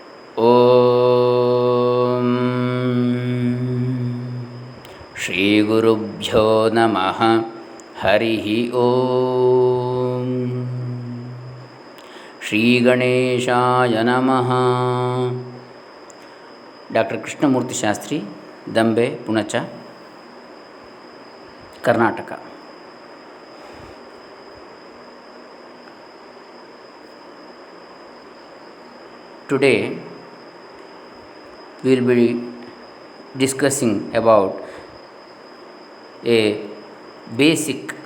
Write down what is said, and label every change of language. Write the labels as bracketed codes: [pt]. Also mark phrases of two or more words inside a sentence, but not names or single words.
[sa] ಓಂ ಶ್ರೀ ಗುರುಭ್ಯೋ ನಮಃ. ಹರಿ ಓಂ. ಶ್ರೀ ಗಣೇಶಾಯ ನಮಃ. ಡಾಕ್ಟರ್ ಕೃಷ್ಣಮೂರ್ತಿ ಶಾಸ್ತ್ರಿ, ದಂಬೆ, ಪುಣಚ, ಕರ್ನಾಟಕ. [en] Today we will be discussing about a basic